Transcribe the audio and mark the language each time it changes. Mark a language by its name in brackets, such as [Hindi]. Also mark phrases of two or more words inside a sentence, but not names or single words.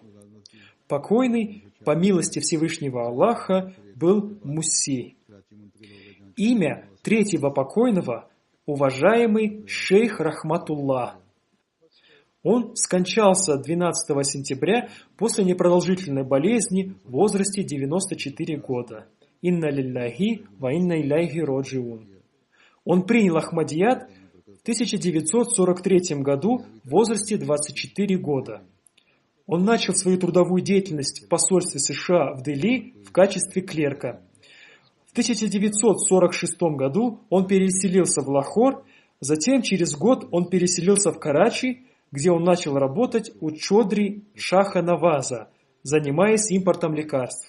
[Russian] Покойный, по милости Всевышнего Аллаха, был Мусси. Имя третьего покойного – уважаемый шейх Рахматуллах. Он скончался 12 сентября после непродолжительной болезни в возрасте 94 года. [Arabic] إنا لله وإنا إليه راجعون. [Russian] Он принял Ахмадият в 1943 году в возрасте 24 года. Он начал свою трудовую деятельность в посольстве США в Дели в качестве клерка. В 1946 году он переселился в Лахор, затем через год он переселился в Карачи, где он начал работать у Чодри Шаха Наваза, занимаясь импортом лекарств.